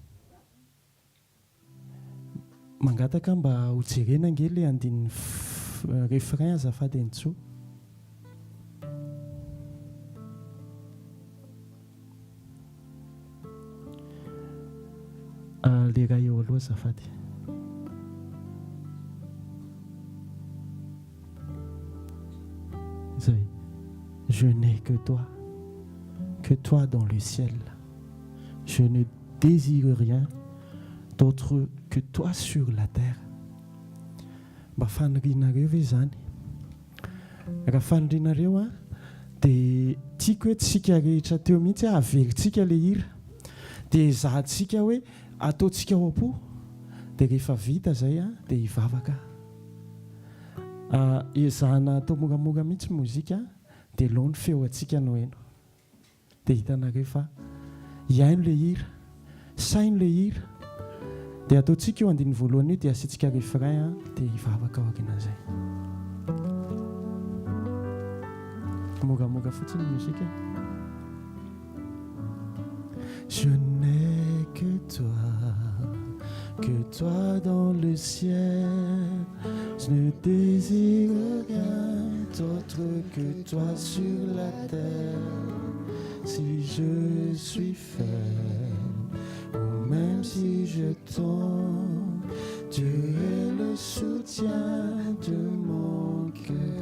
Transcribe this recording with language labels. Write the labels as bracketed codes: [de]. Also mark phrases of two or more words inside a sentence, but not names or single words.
[mg] mangataka mba hojerena ange le andin'ny refrain azafady entso le raha eo aloha azafady [fr] Je n'ai que toi dans le ciel. Je ne désire rien d'autre que toi sur la terre. [mg] Mba fanirianareo ve zany? Raha fanirianareo a dia tiako hoe tsika rehetra teo mihitsy averintsika le hira dia zahantsika hoe ataontsika ao am-po dia rehefa vita zay a dia hivavaka. Ezahana atao moramora mihitsy mozika dia loha ny feo atsika no eno dia hitanareo fa iaino le hira saino le hira dia ataontsika eo andiny voalohany io dia asiantsika refrain dia hivavaka ao akinan'izay moramora fotsiny mozika. [fr] Je n'ai que toi dans le ciel, je ne désire rien d'autre que toi sur la terre. Si je suis faible ou même si je tombe, Dieu est le soutien de mon cœur.